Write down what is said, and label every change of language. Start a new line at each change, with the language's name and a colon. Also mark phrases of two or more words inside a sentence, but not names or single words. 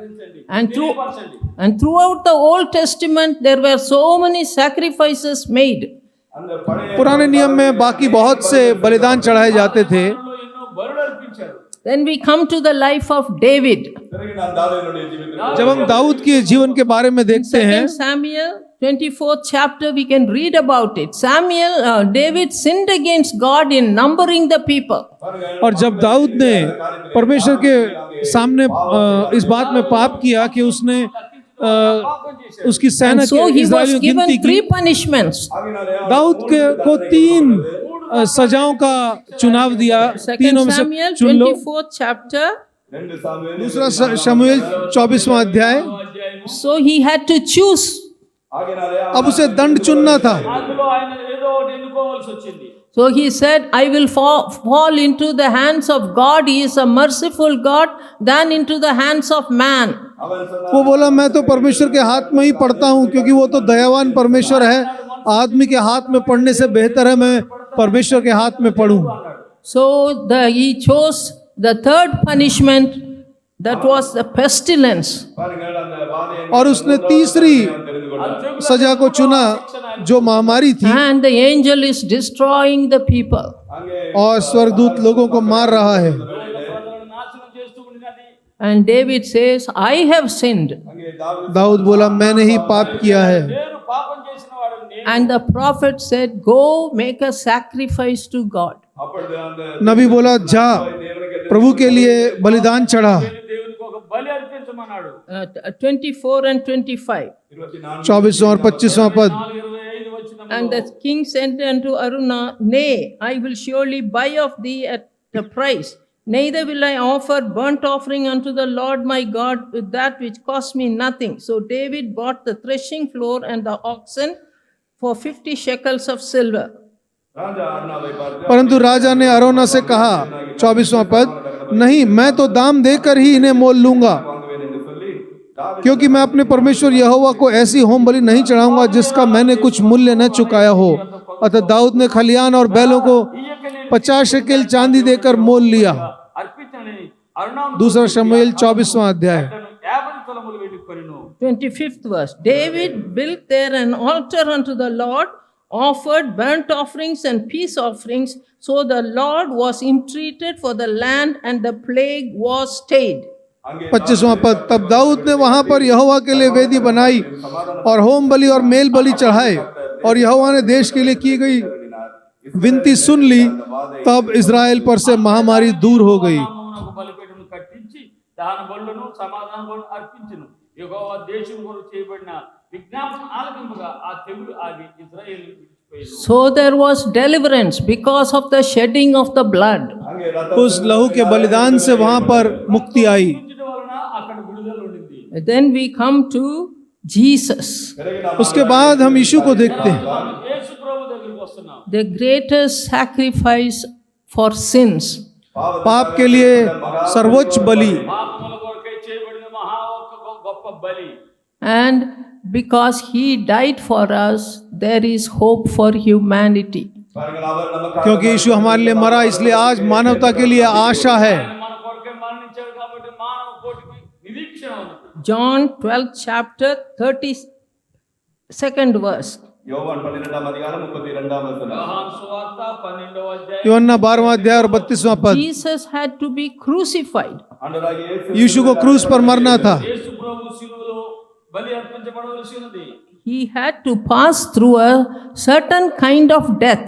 English: And throughout the Old Testament, there were so many sacrifices made.
Tamil: அந்த பழைய
Hindi: पुराने नियम में बाकी बहुत से बलिदान चढ़ाए जाते थे।
Telugu: ఎన్నో బలులు అర్పించారు.
English: Then we come to the life of David.
Tamil: பிறகு நான் தாவீதுடைய ஜீவிதத்தை
Hindi: जब हम दाऊद के जीवन के बारे में देखते हैं,
English: 2 Samuel 24th chapter, we can read about it. David sinned against God in numbering the people.
Hindi: और जब दाऊद ने परमेश्वर के सामने इस बात में पाप किया कि उसने उसकी सेना
English: And so
Hindi: के
English: he was
Hindi: इस्राएलियों की
English: given
Hindi: गिनती की,
English: 3 punishments.
Hindi: दाऊद को 3 सजाओं का चुनाव दिया, 2 तीनों में से Samuel चुन लो।
English: 24th chapter.
Tamil: 2 சாமுவேல்
Hindi: दूसरा शमूएल 24वां अध्याय।
English: So he had to choose.
Tamil: ஆகையினாலே
Hindi: अब उसे दंड चुनना था।
Telugu: అందులో ఆయన ఏదో ఒకటి ఎన్నుకోవాల్సి వచ్చింది.
English: So he said, I will fall into the hands of God. He is a merciful God, than into the hands of man.
Tamil: அவன் சொன்னான்,
Hindi: वो बोला, मैं तो परमेश्वर के हाथ में ही पढ़ता हूँ, क्योंकि वो तो दयावान परमेश्वर है। आदमी के हाथ में पढ़ने से बेहतर है मैं परमेश्वर के हाथ में पढ़ूं।
English: So he chose the third punishment, that was the pestilence.
Tamil: பாருங்கள் அந்த வாதையை
Hindi: और उसने तीसरी सजा को चुना, जो महामारी थी,
English: And the angel is destroying the people.
Tamil: அங்கே
Hindi: और स्वर्गदूत लोगों को मार रहा है।
Telugu: ప్రజలను నాశనం చేస్తూ ఉండినది.
English: And David says, I have sinned.
Tamil: அங்கே தாவீது
Hindi: दाऊद बोला, मैंने ही पाप किया है।
Telugu: నేను పాపం చేసిన వాడు నేను.
English: And the prophet said, go make a sacrifice to God.
Tamil: அப்பொழுது அந்த
Hindi: नबी बोला, जा प्रभु के लिए बलिदान चढ़ा।
Telugu: దేవునికి ఒక బలి అర్పించమన్నాడు.
English: 24 and 25.
Hindi: 24 24वां और 25वां पद।
Telugu: 25 వచనం.
English: And the king said unto Aruna, Nay, I will surely buy of thee at a price. Neither will I offer burnt offering unto the Lord my God with that which cost me nothing. So David bought the threshing floor and the oxen for 50 shekels of silver.
Tamil: ராஜா அர்னாவை பார்த்து,
Hindi: परंतु राजा ने अरोना से कहा, 24वां पद, नहीं, मैं तो दाम देकर ही इन्हें मोल लूंगा,
Tamil: வாங்குவேன் என்று சொல்லி தாவீது
Hindi: क्योंकि मैं अपने परमेश्वर यहोवा को ऐसी होम बलि नहीं चढ़ाऊंगा जिसका मैंने कुछ मूल्य न चुकाया हो। अतः दाऊद ने खलियान और बैलों को 50 शेकेल चांदी देकर मोल लिया।
Telugu: అర్పించని అరుణాను
Hindi: दूसरा शमूएल 24वां अध्याय।
Telugu: 50 తులములు వెండి కొనెను.
English: 25th verse. David built there an altar unto the Lord, offered burnt offerings and peace offerings. So the Lord was entreated for the land, and the plague was stayed.
Hindi: 25वां पद, तब दाऊद ने वहां पर यहोवा के लिए वेदी बनाई और होम बलि और मेल बलि चढ़ाए, और यहोवा ने देश के लिए की गई विनती सुन ली। तब इज़राइल पर से महामारी दूर हो गई।
Telugu: నామమునకు బలిపీఠమును కట్టించి దాన బలులను సమాధాన బలులను అర్పించును. యెహోవా దేశం కొరకు చేయబడిన విజ్ఞాపన ఆలకింపగా ఆ తెగులు ఆగి ఇశ్రాయేలు విడిచిపోయాను.
English: So there was deliverance because of the shedding of the blood.
Tamil: அங்கே ரத்தம்
Hindi: उस लहू के बलिदान से वहां पर मुक्ति आई।
Telugu: ఉంచడం వలన అక్కడ విడుదల ఉండింది.
English: Then we come to Jesus,
Hindi: उसके बाद हम यीशु को देखते हैं,
Telugu: యేసు ప్రభు దగ్గరికి వస్తున్నాం.
English: the greatest sacrifice for sins.
Hindi: पाप के लिए सर्वोच्च बलि,
Telugu: పాపముల కొరకై చేయబడిన మహా ఒక గొప్ప బలి.
English: And because he died for us, there is hope for humanity.
Tamil: பாருங்கள் அவர் நமக்கு
Hindi: क्योंकि यीशु हमारे लिए मरा, इसलिए आज मानवता के लिए आशा है।
Telugu: మన కొరకై మరణించాడు కాబట్టి మానవ కోటికి నిరీక్షణ ఉంది.
English: John 12th chapter 32nd verse.
Tamil: யோவான் 12ஆம் அதிகாரம் 32ஆம் வசனம்.
Telugu: యోహాను సువార్త 12వ అధ్యాయం.
Hindi: यूहन्ना 12वां अध्याय और 32वां पद।
English: Jesus had to be crucified.
Tamil: ஆண்டவராகிய இயேசு
Hindi: यीशु को क्रूस पर मरना था।
Telugu: యేసు ప్రభు శిలువలో బలి అర్పించబడవలసి ఉన్నది.
English: He had to pass through a certain kind of death.